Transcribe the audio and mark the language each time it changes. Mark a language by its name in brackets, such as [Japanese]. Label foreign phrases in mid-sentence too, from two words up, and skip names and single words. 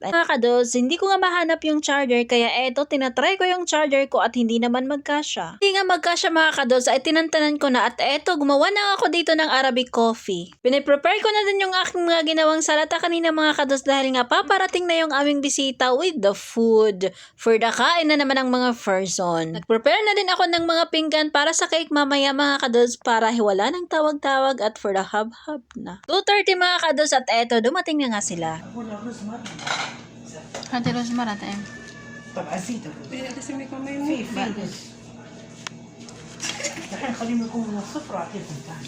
[Filipino] Ay, mga kados, hindi ko nga mahanap yung charger kaya eto, tinatry ko yung charger ko at hindi naman magkasya. Hindi nga magkasya mga kados ay tinantanan ko na at eto, gumawa na ako dito ng Arabic coffee. Piniprepare ko na din yung aking mga ginawang salata kanina mga kados dahil nga paparating na yung aming bisita [English] with the food. For the [Filipino] kain na naman ang mga person. Nag-prepare na din ako ng mga pinggan para sa cake mamaya mga kados para hiwala ng tawag-tawag at [English] for the [Filipino] hub-hub na. 2:30 mga kados at eto, dumating na nga sila. Hadi Rosmar ate. [Arabic] طب عزيزة [Filipino] Kasi may kamay [Arabic] في بس الحين خليهم يكونوا من الصفر واعطيهم ثاني.